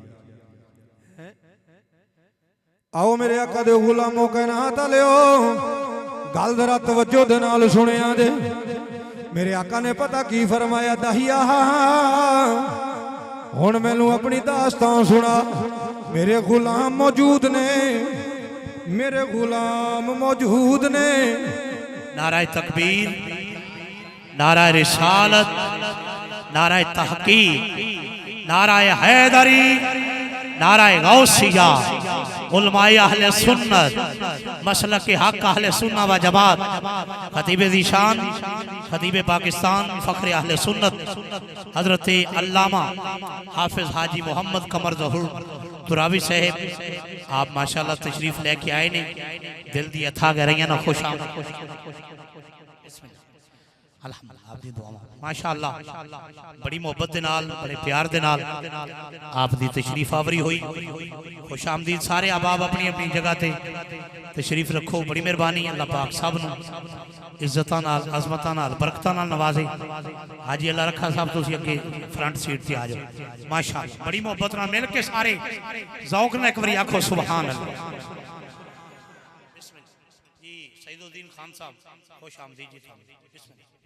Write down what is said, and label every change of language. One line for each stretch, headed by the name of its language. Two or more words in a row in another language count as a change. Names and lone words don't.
Punjabi: آؤ میرے آقا دے غلاموں کہنا ہاتھ لیو گل ذرا توجہ دے نال سنیا جے میرے آقا نے پتا کی فرمایا دحیہ ہن مینوں اپنی داستاں سنا میرے غلام موجود نے میرے غلام موجود نے
Urdu: نعرہ تکبیر نعرہ رسالت نعرہ تحقیق نعرہ حیدری نعرہ غوثیہ علمائے اہلِ سنت مسلک کے حق اہلِ سنت و جماعت خطیب ذیشان خطیب پاکستان فخر اہلِ سنت حضرت علامہ حافظ حاجی محمد قمر ظہور ترابی صاحب آپ ماشاءاللہ تشریف
Punjabi: لیکے آئے نے دل دی اتھا کر رہی نا خوش الحمدللہ آپ دی دعا ماشاءاللہ بڑی محبت دے نال بڑے پیار دے نال آپ دی تشریف آوری ہوئی خوش آمدید سارے احباب اپنی اپنی جگہ تے تشریف رکھو بڑی مہربانی اللہ پاک سب نوں عزتاں نال عظمتاں نال برکتاں نال نوازے حاجی اللہ رکھا صاحب تسیں اگے
English: front seat
Punjabi: تے آ جاؤ ماشاءاللہ بڑی محبت نال مل کے سارے ذوق نال ایک باری آکھو سبحان اللہ جی سعیدالدین خان صاحب خوش آمدید جی بسم اللہ